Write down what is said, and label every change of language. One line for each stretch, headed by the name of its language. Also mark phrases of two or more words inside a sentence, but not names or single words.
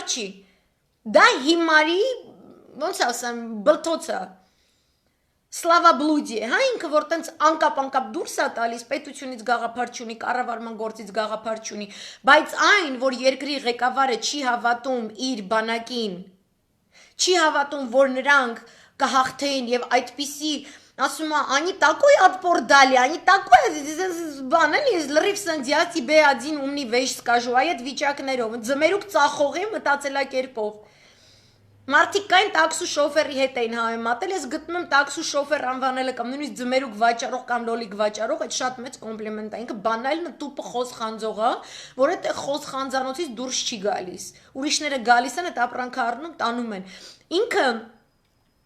Armenian: չի։ Դա հիմարի ոնց ասեմ, բլթոցը, սլավաբլուդի, հա, ինքը որ տենց անկապ դուրս է տալիս, պետությունից գաղափար չունի, կառավարման գործից գաղափար չունի, բայց այն, որ երկրի ղեկավարը չի հավատում իր բանակին, չի հավատում, որ նրանք կհաղթեին եւ այդպիսի, ասում է,
Russian: они такой отпор дали, они такой,
Armenian: բան էլի, լրիվ սենց
Russian: я тебе один умный вещь скажу,
Armenian: այդ վիճակներով, ձմերուկ ծախողի մտածելակերպով Մարդիկ կային տաքսու շոֆերի հետ էին համեմատել, ես գտնում եմ տաքսու շոֆեր անվանելը կամ նույնիսկ ձմերուկ վաճառող կամ լոլիկ վաճառող, այդ շատ մեծ կոմպլիմենտ է, ինքը բանալն տուպը խոս խանձող է, որ այդ խոս խանձանոցից դուրս չի գալիս, ուրիշները գալիս են, այդ ապրանքը առնում, տանում են, ինքը